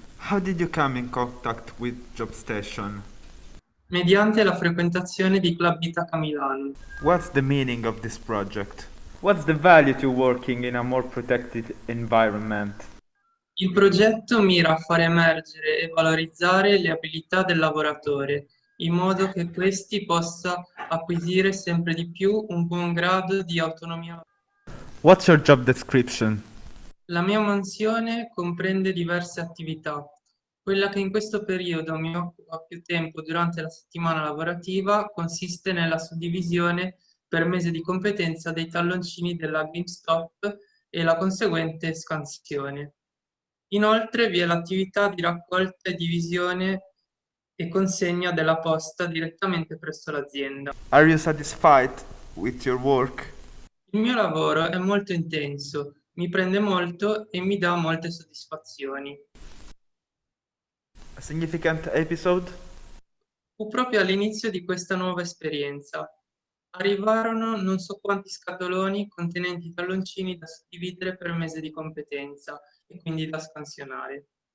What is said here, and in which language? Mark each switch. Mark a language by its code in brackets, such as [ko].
[en] How did you come in contact with JobStation? [it] Mediante la frequentazione di Club Itaca Milano. [en] What's the meaning of this project? What's the value to working in a more protected environment? [it] Il progetto mira a far emergere e valorizzare le abilità del lavoratore, in modo che questi possa acquisire sempre di più un buon grado di autonomia. [en] What's your job description? [it] La mia mansione comprende diverse attività. Quella che in questo periodo mi occupa più tempo durante la settimana lavorativa consiste nella suddivisione per mese di competenza dei talloncini della GameStop e la conseguente scansione. Inoltre vi è l'attività di raccolta e divisione e consegna della posta direttamente presso l'azienda. [en] Are you satisfied with your work? [it] Il mio lavoro è molto intenso, mi prende molto e mi dà molte soddisfazioni. [en] A significant episode? [it] Fu proprio all'inizio di questa nuova esperienza. Arrivarono non so quanti scatoloni contenenti talloncini da suddividere per mese di competenza e quindi da scansionare.